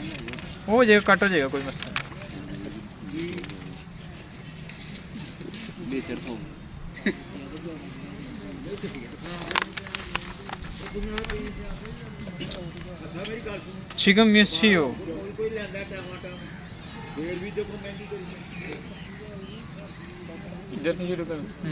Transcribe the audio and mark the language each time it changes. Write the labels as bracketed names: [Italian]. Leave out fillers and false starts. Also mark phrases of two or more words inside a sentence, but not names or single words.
[Hindi] वो जगह कट हो जाएगा कोई मसला [Korean] 지금 몇 시요? [Hindi] इधर से शुरू करो।